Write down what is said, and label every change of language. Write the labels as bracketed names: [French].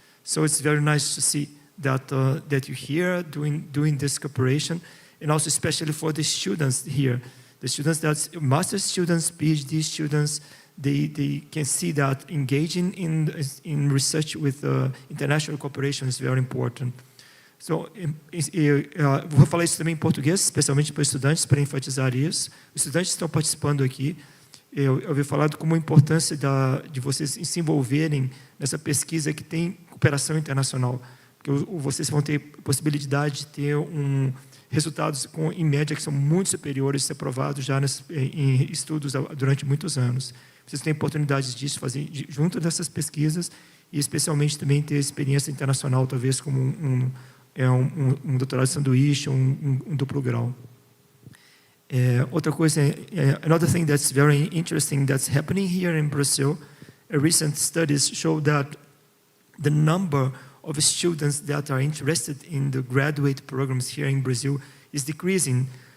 [English] So it's very nice to see that that you're here doing this cooperation, and also especially for the students here. The students, that's master's students, PhD students, they can see that engaging in research with international cooperation is very important. [Portuguese] So, vou falar isso também em português, especialmente para estudantes, para enfatizar isso. Os estudantes que estão participando aqui, eu ouvi falar como a importância de vocês se envolverem nessa pesquisa que tem cooperação internacional, porque vocês vão ter possibilidade de ter resultados em média que são muito superiores, ser aprovados já em estudos durante muitos anos. Vocês têm oportunidades disso, fazer junto dessas pesquisas e especialmente também ter experiência internacional, talvez como um doutorado de sanduíche, um duplo grau. Outra coisa, [English] another thing that's very interesting that's happening here in Brazil, recent studies show that the number of students that are interested in the graduate programs here in Brazil is decreasing.